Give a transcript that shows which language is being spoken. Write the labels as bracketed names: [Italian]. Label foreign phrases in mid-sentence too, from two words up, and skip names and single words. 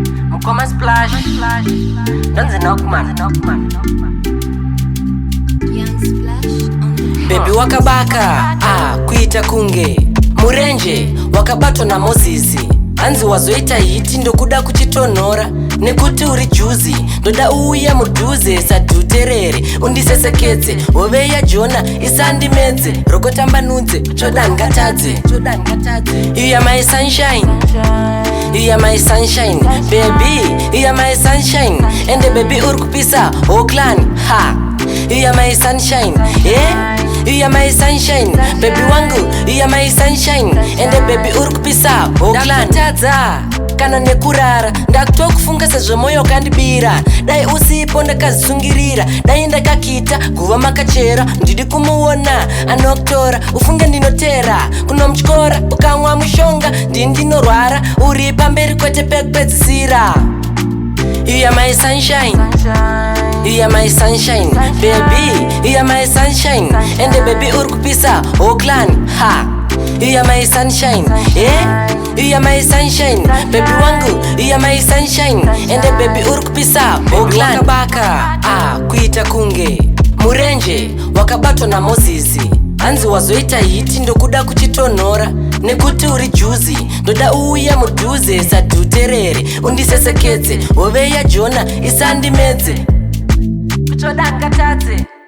[Shona] Mukoma Splash. Ndonzi Knockman. [English] Young Splash on the Baby beat. [Shona] wakabaka, ah, kuita kunge murenje wakabatwa na Mozisi. Hanzi wazoita hiti ndokuda kuchitonhora, nekuti uri juzi, ndoda uuye mudhuze sadhuterere, undisesekedze, hove yaJona isandimedze, rokotambanudze, choda ngatadze, choda ngatadze. [English] You are my sunshine, you are my sunshine, baby, you are my sunshine, [Shona] ende baby uri kupisa [English] whole clan, [Shona] ha. [English] You are my sunshine, eh? You are my sunshine, baby wangu, you are my sunshine, [Shona] ende baby uri kupisa [English] whole clan. [Shona] Ndakutadza kana nekurara, ndakutokufunga sezvo moyo wakandibira, dai usipo ndakazvisungirira, dai ndakakita kuva makachera, ndidi kumuona anokutora, ufunge ndinotera, kuno muchikora ukamwa mushonga, ndini ndinorwara, uri pamberi kwete pekupedzisira. [English] You are my sunshine, you are my sunshine, baby, you are my sunshine, [Shona] ende baby uri kupisa [English] whole clan, [Shona] ha. [English] You are my sunshine, eh? You are my sunshine, baby wangu, you are my sunshine, [Shona] ende baby uri kupisa [English] whole clan. [Shona] Wakabaka, ah, kuita kunge murenje wakabatwa na Mozisi. Hanzi wazoita hiti ndokuda kuchitonhora, nekuti uri juzi, ndoda uuye mudhuze sadhuterere, undisesekedze, hove yaJona isandimedze, choda ngatadze.